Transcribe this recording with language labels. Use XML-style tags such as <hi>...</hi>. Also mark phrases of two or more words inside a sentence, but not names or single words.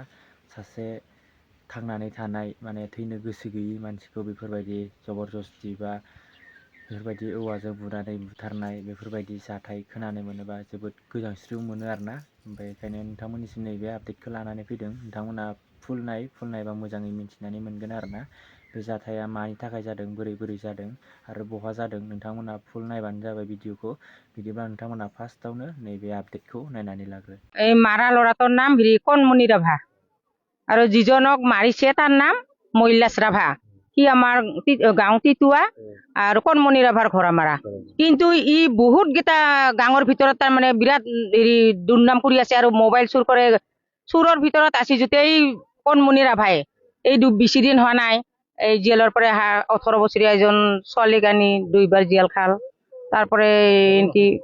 <brx>सासे थांनानै थानाय माने थैनो गोसो गैयि मानसिखौ बेफोरबायदि जबरदस्ति बा बेफोरबायदि औवाजों बुनानै बुथारनाय बेफोरबायदि जाथाय खोनानो मोनोबा जोबोद गोजांस्रिउ मोनो आरोना ओमफ्राय बेखायनो नोंथांमोननिसिम नैबे आपडेटखौ लानानै फैदों नोंथांमोना फुल नायबा मोजाङै मिन्थिनानै मोनगोन आरोना बे जाथाया मानि थाखाय जादों बोरै जादों आरो बहा जादों नोंथांमोना फुल नायबानो जाबाय भिडिअखौ बिदिब्ला नोंथांमोना फार्स्टआवनो नैबे आपडेटखौ नायनानै लाग्रो</brx> <as>এই মাৰা ল'ৰাটোৰ নাম কণমণি ৰাভা আৰু যিজনক মাৰিছে তাৰ নাম মৈলাস ৰাভা সি আমাৰ গাঁও তিতুৱা আৰু কণমণি ৰাভাৰ ঘৰ মাৰা কিন্তু ই বহুত কেইটা গাঁৱৰ ভিতৰত তাৰমানে বিৰাট দুৰ্নাম কৰি আছে আৰু মোবাইল চুৰ কৰে চুৰৰ ভিতৰত আছে যেতিয়া এই কণমণি ৰাভাই এই বেছি দিন হোৱা নাই এই জেলৰ পৰা 18 বছৰীয়া এজন ছোৱালীক আনি 2বাৰ জেল খাল তারপরে এনকি</as>